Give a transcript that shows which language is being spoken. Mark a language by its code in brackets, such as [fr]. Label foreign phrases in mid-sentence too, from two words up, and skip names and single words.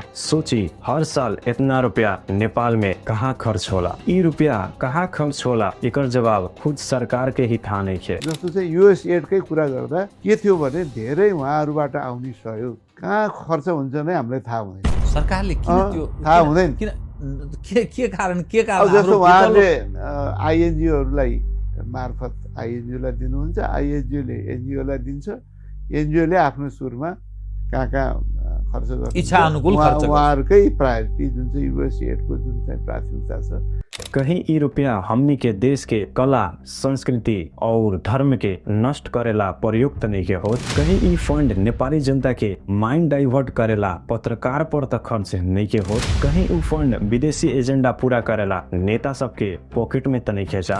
[bho] सोची हर साल इतना रुपया नेपाल में कहाँ खर्च होला, ये रुपया कहाँ खर्च होला, एकर जवाब खुद सरकार के ही थाहा नहीं है। [ne] जस्तो चाहिँ US एडकै कुरा गर्दा के थियो भने धेरै उहाँहरूबाट आउने सहयोग कहाँ खर्च हुन्छ नै हामीलाई थाहा हुँदैन। सरकारले किन त्यो थाहा हुँदैन, के कारण जस्तो उहाँले INGOहरूलाई मार्फत INGOलाई दिनुहुन्छ, INGOले NGOलाई दिन्छ, NGOले आफ्नो सुरमा कहाँ खर्च गर्छ, इच्छा अनुकूल खर्च गर्छ। उहाँहरूकै प्रायोरिटी जुन चाहिँ US एडको जुन चाहिँ प्राथमिकता छ। [bho] कहीं ये रुपया हमनी के देश के कला, संस्कृति और धर्म के नष्ट करेला प्रयुक्त नहीं के हो, कहीं ये फंड नेपाली जनता के माइंड डाइवर्ट करेला पत्रकार पर तक खर्च नहीं के हो, कहीं वो फंड विदेशी एजेंडा पूरा करेला नेता सबके पॉकेट में तनिक खिंचा।